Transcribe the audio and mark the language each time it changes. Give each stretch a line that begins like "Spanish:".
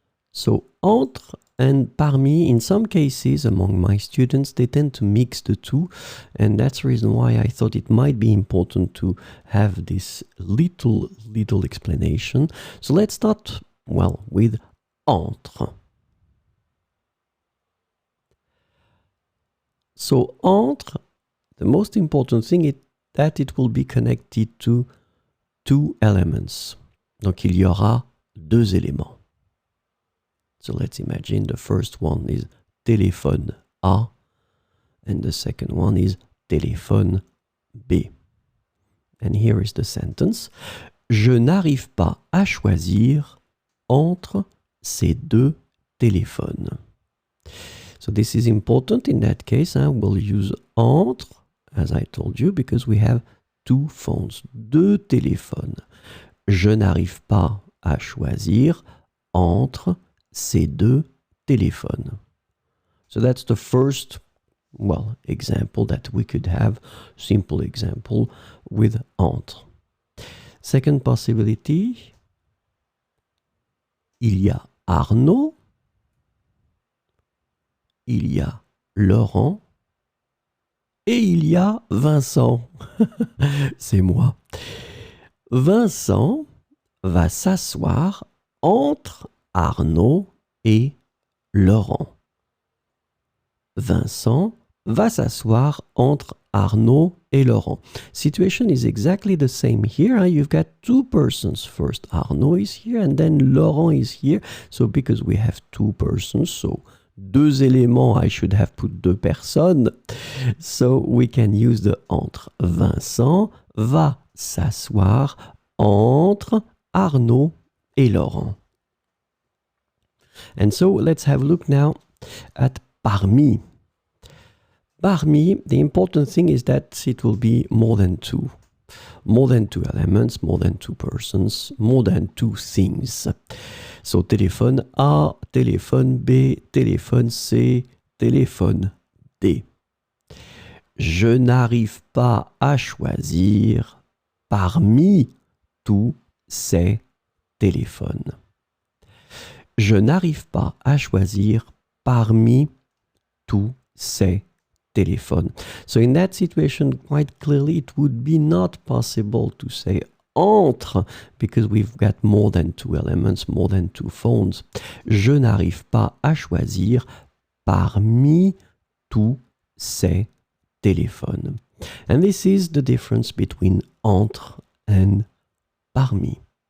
English: So entre and parmi, in some cases among my students, they tend to mix the two, and that's the reason why I thought it might be important to have this little explanation. So let's start, well, with entre. So entre, the most important thing is that it will be connected to two elements.
French: Donc il y aura deux éléments.
English: So let's imagine the first one is téléphone A and the second one is téléphone B. And here is the sentence.
French: Je n'arrive pas à choisir entre ces deux téléphones.
English: So this is important in that case. We'll use entre, as I told you, because we have two phones,
French: deux téléphones. Je n'arrive pas à choisir entre ces deux téléphones.
English: So that's the first, well, example that we could have, simple example with entre. Second possibility,
French: il y a Arnaud, il y a Laurent et il y a Vincent. C'est moi. Vincent va s'asseoir entre Arnaud et Laurent. Vincent va s'asseoir entre Arnaud et Laurent.
English: Situation is exactly the same here. You've got two persons. First Arnaud is here and then Laurent is here. So because we have two persons, so
French: deux éléments,
English: I should have put
French: deux personnes.
English: So we can use the entre.
French: Vincent va s'asseoir entre Arnaud et Laurent.
English: And so let's have a look now at parmi. Parmi, the important thing is that it will be more than two. More than two elements, more than two persons, more than two things. So téléphone A, téléphone B, téléphone C, téléphone D.
French: Je n'arrive pas à choisir parmi tous ces téléphones. Je n'arrive pas à choisir parmi tous ces téléphones.
English: So in that situation, quite clearly, it would be not possible to say entre because we've got more than two elements, more than two phones.
French: Je n'arrive pas à choisir parmi tous ces téléphones.
English: And this is the difference between entre and parmi.